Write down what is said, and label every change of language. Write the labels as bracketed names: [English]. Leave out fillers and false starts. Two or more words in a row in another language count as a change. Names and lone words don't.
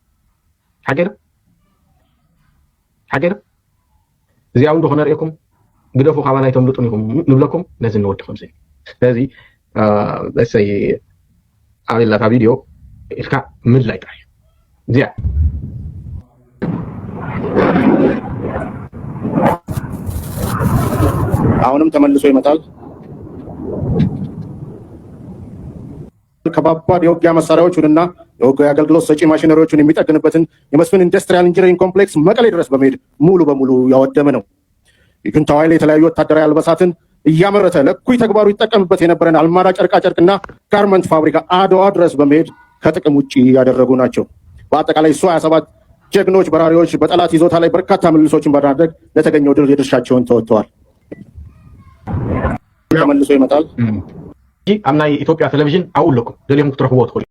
[Tigrinya] ሓገር እዚኣ እንዶ ክነሪአኩም ግደፉ ካባ ናይ ተምልጡን ኢኹም ንብለኩም ነዚ ንወዲ ከምዚ ስለዚ ለሰይ ኣብላታ ቪድዮ ኢልካ ምድላይ ጥራይ እዚኣ [Amharic] አሁንም ተመልሶ ይመጣል። ከባባድ የውጊያ መሳሪያዎቹንና የውጊያ አገልግሎት ሰጪ ማሽነሪዎቹን የሚጠግንበትን የመስፍን ኢንዱስትሪያል ኢንጂነሪንግ ኮምፕሌክስ መቀሌ ድረስ በመሄድ ሙሉ በሙሉ ያወደመ ነው። የጁንታው ኃይል የተለያዩ ወታደራዊ አልባሳትን እያመረተ ለእኩይ ተግባሩ ይጠቀምበት የነበረን አልማዳ ጨርቃጨርቅና ጋርመንት ፋብሪካ አድዋ ድረስ በመሄድ ከጥቅም ውጭ ያደረጉ ናቸው። በአጠቃላይ ሱ 27 ጀግኖች በራሪዎች በጠላት ይዞታ ላይ በርካታ ምልልሶችን በማድረግ ለተገኘው ድል የድርሻቸውን ተወጥተዋል። ተመልሶ ይመጣል። [Tigrinya] ኣብ ናይ ኢትዮጵያ ቴሌቪዥን ኣብኡ ኣለኩም ደልዮም ክትረኽብዎ ትኽእሉ